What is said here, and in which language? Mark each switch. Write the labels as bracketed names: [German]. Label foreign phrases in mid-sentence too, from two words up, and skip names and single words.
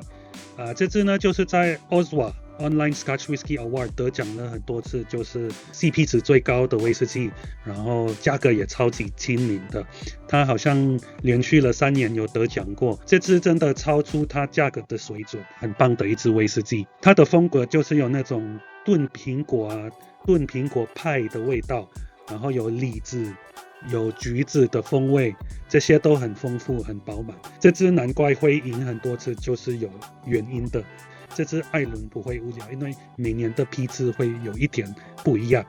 [Chinese] 這支呢就是在 OSWA Online Scotch Whisky Award 得獎了很多次，就是 CP 值最高的威士忌，然後價格也超級親民的。它好像連續了3年有得獎過，這支真的超出它價格的水準，很棒的一支威士忌。它的風格就是有那種燉蘋果啊、燉蘋果派的味道，然後有李子、有橘子的風味，這些都很豐富、很飽滿。這支難怪會贏很多次，就是有原因的。這支艾倫不會無聊，因為每年的批次會有一點不一樣。